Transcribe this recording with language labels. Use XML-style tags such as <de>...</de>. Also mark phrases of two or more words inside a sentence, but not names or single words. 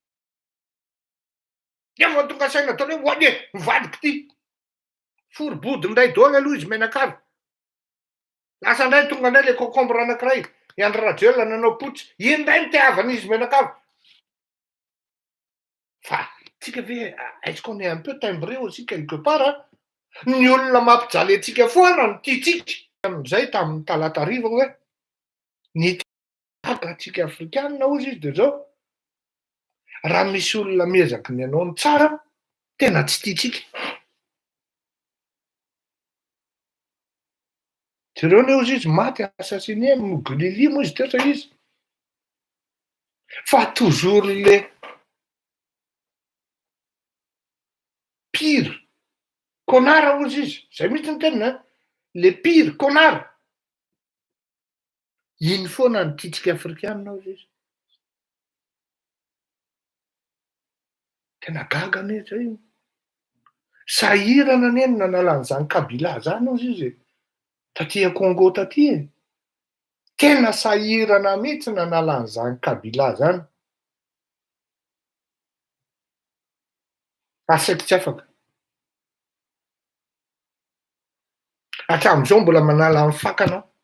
<mg>efa tonga saina tao hoe oye mivadiky ty forobody ndray daholo aloha izy menakavy lasa ndray tonga ndray le concombre anankiray André Rajoelina nanao potsy iny ndray nitiavana izy menakavy fa tsika ve</mg> <fr>est-ce qu'on est un peu timbré aussi quelque part</fr> <mg>ny olona mampijaly atsika foana no tiatsika amin'izay tamin'ny talata hariva hoe ny atsika afrikanina ozy izy de zao raha misy olona miezaky ny anao ny tsara tena tsy tiatsika jereo ne ozy izy maty assassiné Mugolili moa izy tetra izy fa</mg> <fr>toujours le pire connard</fr> <mg>ozy izy zay mihitsy ny tenina</mg> <fr>le pire connard</fr> <mg>iny foana ny tiatsika afrikanina ozy izy tena gaga mihitsy io sahirana neny nanalan'izany Kabila zany ozy izy taty Congo taty tena sahirana mihitsy nanalan'izany Kabila zany asaky tsy afaka hatramin'izao mbola manala amin'ny fakana</mg>